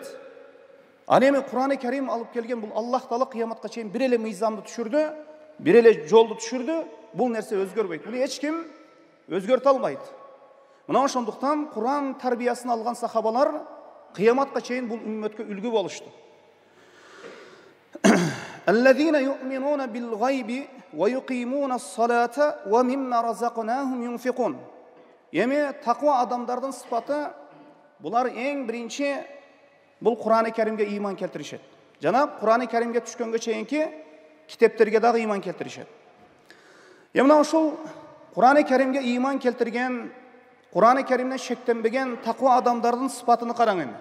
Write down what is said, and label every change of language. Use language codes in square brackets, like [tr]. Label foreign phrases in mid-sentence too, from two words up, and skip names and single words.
[ky] Ал эми Кур'ан-ы Керим алып келген бул Аллах Таала кыяматка чейин бир эле мыйзамды түшүрдү, бир эле жолду түшүрдү. Бул нерсе өзгөрбөйт. Муну эч ким өзгөртө албайт. Мына ошондуктан Кур'ан тарбиясын алган сахабалар кыяматка чейин бул үммөткө үлгү болушту. [ar] الذين يؤمنون بالغيب ويقيمون الصلاة ومما رزقناهم ينفقون. [ky] Эми таква адамдардын сыпаты булар эң биринчи бул Кур'ан-ы Керимге ыйман келтиришет. Жана Кур'ан-ы Керимге түшкөнгө чейинки китептерге дагы ыйман келтиришет. Мына ошол Кур'ан-ы Керимге ыйман келтирген, Кур'ан-ы Керимден шектенбеген таква адамдардын сыпатыны караң эми.